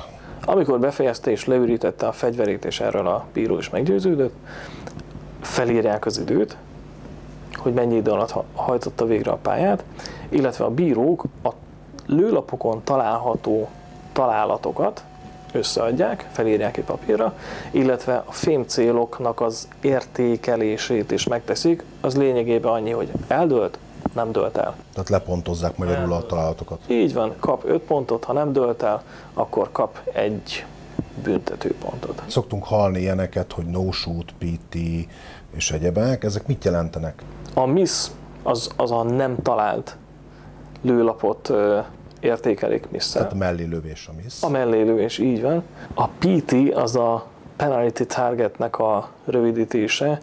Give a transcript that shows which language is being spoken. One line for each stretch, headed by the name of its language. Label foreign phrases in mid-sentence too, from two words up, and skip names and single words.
Hungarian: Amikor befejezte és leürítette a fegyverét, és erről a bíró is meggyőződött, felírják az időt, hogy mennyi idő alatt hajtotta végre a pályát, illetve a bírók a lőlapokon található találatokat összeadják, felírják egy papírra, illetve a fémcéloknak az értékelését is megteszik, az lényegében annyi, hogy eldőlt, nem dőlt el. Tehát lepontozzák magyarul a találatokat. Így van, kap 5 pontot, ha nem dőlt el, akkor kap egy büntetőpontot. Szoktunk hallni ilyeneket, hogy
English: no shoot,
Hungarian: PT és egyebek, ezek mit jelentenek? A miss az a nem talált lőlapot értékelik misszel. Tehát mellé lövés a miss. A mellé lövés, így van. A PT az a
English: penalty targetnek
Hungarian: a rövidítése.